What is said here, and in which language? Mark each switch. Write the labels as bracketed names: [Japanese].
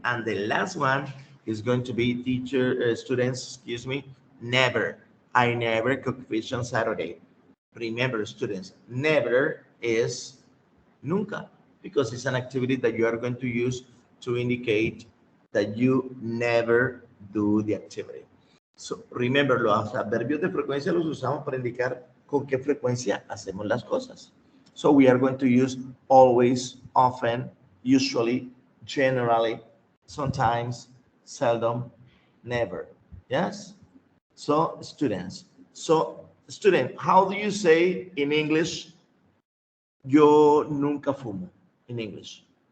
[English] And the last one is going to be students, excuse me, never. I never cook fish on Saturday. Remember, students, never is nunca, because it's an activity that you are going to use to indicate that you never do the activity. [Spanish] So, remember, los adverbios de frecuencia los usamos para indicar con qué frecuencia hacemos las cosas. [English] So, we are going to use always, often, usually, generally, sometimes, seldom, never. Yes? So, students. So, student, how do you say in English, [Spanish] yo nunca fumo, [English] in English?